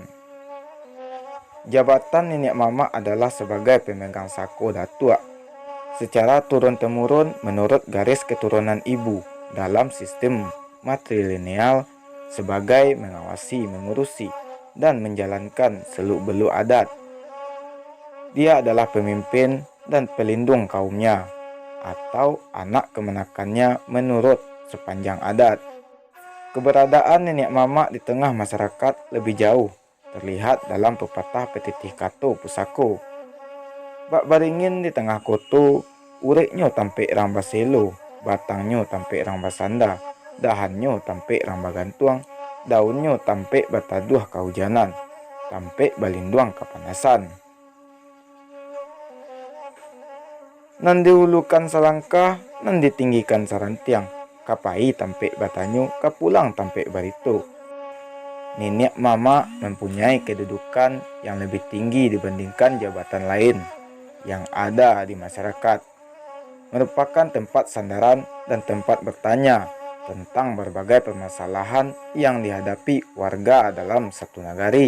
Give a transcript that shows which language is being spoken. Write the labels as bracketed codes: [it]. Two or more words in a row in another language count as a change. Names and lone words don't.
[id] Jabatan nenek mama adalah sebagai pemegang sako datua secara turun-temurun menurut garis keturunan ibu dalam sistem matrilineal sebagai mengawasi, mengurusi, dan menjalankan seluk-beluk adat. Dia adalah pemimpin dan pelindung kaumnya atau anak kemenakannya menurut sepanjang adat. Keberadaan nenek mama di tengah masyarakat lebih jauh terlihat dalam pepatah petitih [min] kato pusako. Bak baringin di tengah koto, ureknya tampik ramba selo, batangnya tampik ramba sanda, dahannya tampik ramba gantuang, daunnya tampik bataduh kehujanan, tampik balinduang kepanasan. Nan diulukan selangkah, nan ditinggikan sarantiang, kapai tampik batanyo, kapulang tampik barito. [id] Nenek mama mempunyai kedudukan yang lebih tinggi dibandingkan jabatan lain yang ada di masyarakat. Merupakan tempat sandaran dan tempat bertanya tentang berbagai permasalahan yang dihadapi warga dalam satu nagari.